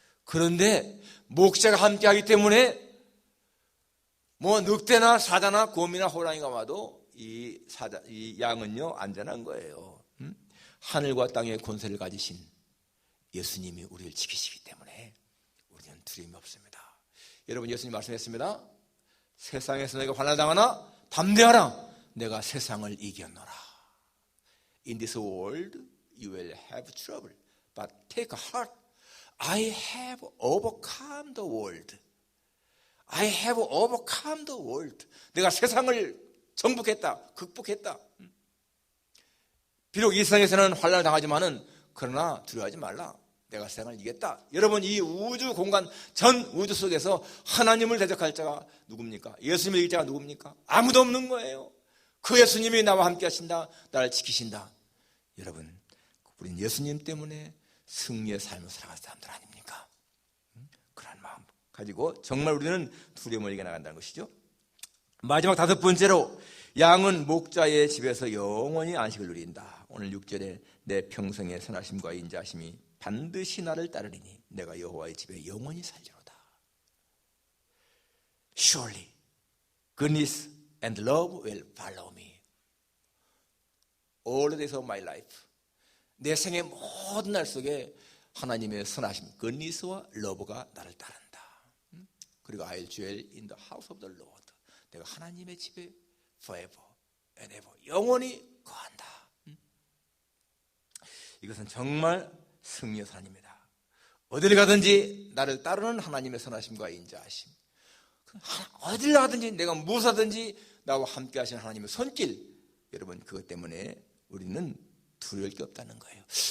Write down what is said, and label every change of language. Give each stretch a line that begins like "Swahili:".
Korean: 그런데 목자가 함께하기 때문에 뭐 늑대나 사자나 곰이나 호랑이가 와도 이 양은요 안전한 거예요. 하늘과 땅의 권세를 가지신 예수님이 우리를 지키시기 때문에 우리는 두려움이 없습니다. 여러분 예수님 말씀했습니다. 세상에서 너희가 환난을 당하나 담대하라. 내가 세상을 이겼노라.
English: In this world you will have trouble, but take heart. I have overcome the world. I have overcome the world.
Korean: 내가 세상을 정복했다, 극복했다. 비록 이 세상에서는 환난을 당하지만은 그러나 두려워하지 말라. 내가 세상을 이겼다. 여러분 이 우주 공간 전 우주 속에서 하나님을 대적할 자가 누굽니까? 예수님을 이길 자가 누굽니까? 아무도 없는 거예요. 그 예수님이 나와 함께 하신다. 나를 지키신다. 여러분 우린 예수님 때문에 승리의 삶을 살아갈 사람들 아닙니까? 그런 마음 가지고 정말 우리는 두려움을 이겨나간다는 것이죠. 마지막 5번째로 양은 목자의 집에서 영원히 안식을 누린다. 오늘 6절에 내 평생의 선하심과 인자하심이 반드시 나를 따르리니 내가 여호와의 집에 영원히 살리로다.
English: Surely goodness and love will follow me all the days of my life.
Korean: 내 생의 모든 날 속에 하나님의 선하심, goodness와 love가 나를 따른다.
English: 그리고 I'll dwell in the house of the Lord.
Korean: 내가 하나님의 집에
English: forever and ever
Korean: 영원히 거한다. 이것은 정말 승리의 산입니다. 어디를 가든지 나를 따르는 하나님의 선하심과 인자하심. 어딜 나가든지 내가 무엇을 하든지 나와 함께 하시는 하나님의 손길, 여러분 그것 때문에 우리는 두려울 게 없다는 거예요.